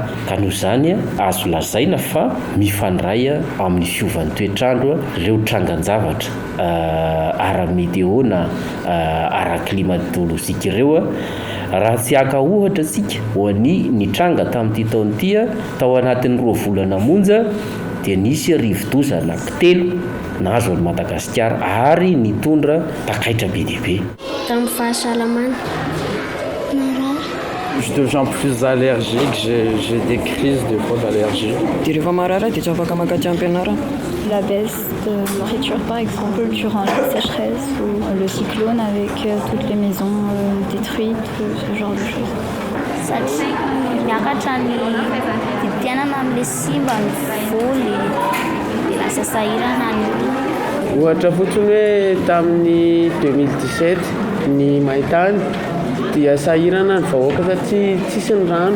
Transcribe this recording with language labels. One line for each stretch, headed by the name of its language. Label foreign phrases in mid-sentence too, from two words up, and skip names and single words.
Malagasy: Ka noho izany azo lazaina fa mifandray amin'ny fiovan'ny toetrandro ireo trangan-javatra ara-météo na ara-climatolojika ireo. Raha tsy haka ohatra tsika ho an'ny nitranga tamin'ity taon'ity tao anatin'ny 2 volana monja dia nisy rivo-doza anankitelo nahazo an'i Madagasikara ary nitondra takaitra be dia be. Tamin'ny fahasalamana.
French: Je deviens plus allergique, j'ai des crises des fois d'allergie.
Malagasy: Rehefa marary dia tsy afaka makaty am-pianarana.
French: La baisse de nourriture par exemple durant la sécheresse ou le cyclone avec toutes les maisons détruites, ce genre de choses.
Malagasy: Satria miakatra ny vidianana amin'ilay simba ny voly dia lasa sahirana ny olona. ohatra fotsiny hoe tamin'ny 2017 ny maintany dia sahirana ny vahoaka satria tsisy ny rano.